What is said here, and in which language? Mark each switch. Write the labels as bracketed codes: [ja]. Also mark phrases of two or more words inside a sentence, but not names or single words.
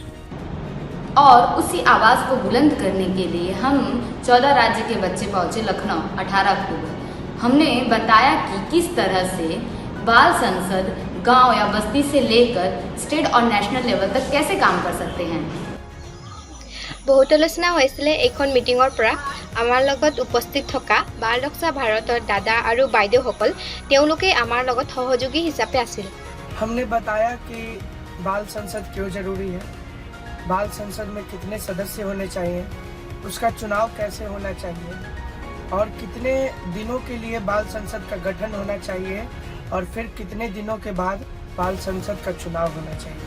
[hi] और उसी आवाज़ को बुलंद करने के लिए हम 14 राज्य के बच्चे पहुंचे लखनऊ 18 अक्टूबर। हमने बताया कि किस तरह से बाल संसद गांव या बस्ती से लेकर स्टेट और [en] national level [hi] तक कैसे काम कर सकते हैं। बहुत आलोचना [as] হৈছিলে এইখন মিটিঙৰ পৰা। আমাৰ লগত উপস্থিত থকা বাল ৰক্ষা ভাৰতৰ দাদা আৰু বাইদেউসকল তেওঁলোকে আমাৰ লগত সহযোগী হিচাপে আছিল। [hi] हमने बताया कि बाल संसद क्यों जरूरी है, बाल संसद में कितने सदस्य होने चाहिए, उसका चुनाव कैसे होना चाहिए और कितने दिनों के लिए बाल संसद का गठन होना चाहिए और फिर कितने दिनों के बाद बाल संसद का चुनाव होना चाहिए।